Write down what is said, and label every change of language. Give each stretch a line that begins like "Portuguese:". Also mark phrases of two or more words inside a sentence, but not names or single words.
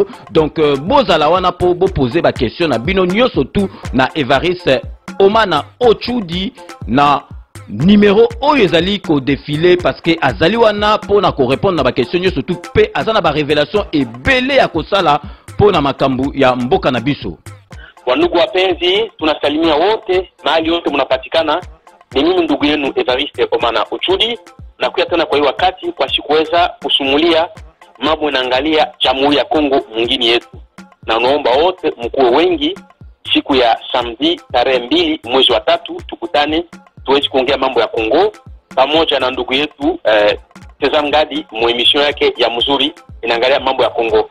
Lingala: Donc bozala wana po bo poser ba question na bino nyonso tout na Evariste Omana Ochudi na numéro oyo ezali ko défiler
French: parce que
Lingala: azali wana pona ko répondre na ba question nyonso tout pe azana ba révélation ebele ya kosala pona makambu ya mboka na biso.
Swahili: Wandugu wapenzi, tunasalimia wote mahali yote mnapatikana. Ni mimi ndugu yenu Evariste Omana Ochudi na kuya tena kwa hii wakati kwa sikuweza kusumulia mambo inaangalia Jamhuri ya Kongo mwingine yetu. Na naomba wote mkuwe wengi siku ya samedi tarehe 2 mwezi wa 3 tukutane tuwezi kuongea mambo ya Kongo pamoja na ndugu yetu Teza Ngadi mu emission yake ya mzuri inaangalia mambo ya Kongo.